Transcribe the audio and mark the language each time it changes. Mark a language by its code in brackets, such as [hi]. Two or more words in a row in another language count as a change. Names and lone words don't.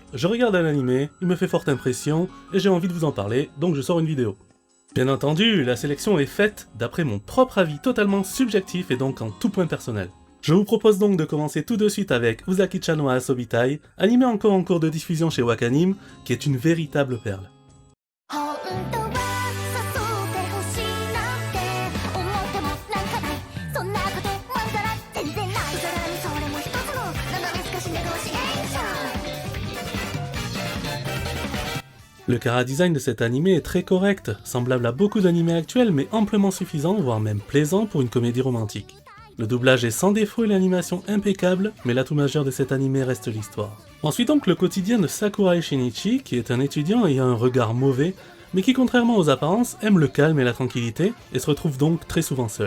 [fr] Je regarde un animé, il me fait forte impression, et j'ai envie de vous en parler, donc je sors une vidéo. Bien entendu, la sélection est faite d'après mon propre avis totalement subjectif et donc en tout point personnel. Je vous propose donc de commencer tout de suite avec Uzaki-chan wa Asobitai, animé encore en cours de diffusion chez Wakanim, qui est une véritable perle. [ja] 本当は誘ってほしいなんて思ってもなんかないそんなことまんざら全然ないさらにそれも一つの長めすかしネゴシエーション [fr] Le chara-design de cet animé est très correct, semblable à beaucoup d'animés actuels mais amplement suffisant, voire même plaisant pour une comédie romantique. Le doublage est sans défaut et l'animation impeccable, mais l'atout majeur de cet animé reste l'histoire. Ensuite donc le quotidien de Sakurai Shinichi, qui est un étudiant ayant un regard mauvais, mais qui contrairement aux apparences aime le calme et la tranquillité, et se retrouve donc très souvent seul.